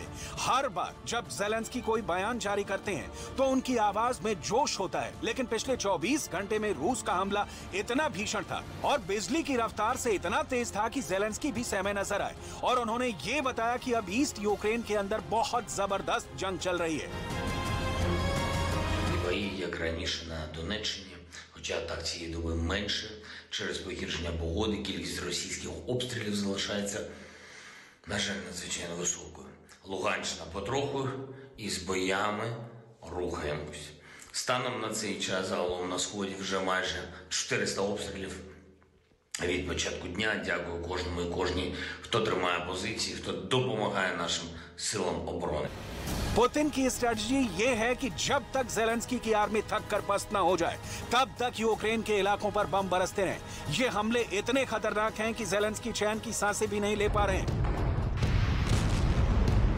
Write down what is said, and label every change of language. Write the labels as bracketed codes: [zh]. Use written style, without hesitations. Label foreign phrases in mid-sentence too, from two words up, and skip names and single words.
[hi] हर बार जब ज़ेलेंस्की कोई बयान जारी करते हैं तो उनकी आवाज में जोश होता है, लेकिन पिछले 24 घंटे में रूस का हमला इतना भीषण था और बिजली की रफ्तार से इतना तेज था कि ज़ेलेंस्की भी सहमे नजर आए और उन्होंने ये बताया कि अब ईस्ट यूक्रेन के अंदर बहुत जबरदस्त जंग चल रही है। [uk] Хоча так цієї доби менше, через погіршення погоди кількість російських обстрілів залишається, на жаль, надзвичайно високою. Луганщина потроху із боями рухаємось. Станом на цей час загалом на Сході вже майже 400 обстрілів від початку дня. Дякую кожному і кожній, хто тримає позиції, хто допомагає нашим силам оборони. [hi] पुतिन की स्ट्रेटजी ये है कि जब तक ज़ेलेंस्की की आर्मी थक कर पस्त न हो जाए तब तक यूक्रेन के इलाकों पर बम बरसते रहें। ये हमले इतने खतरनाक हैं कि ज़ेलेंस्की चैन की सांसें भी नहीं ले पा रहे हैं।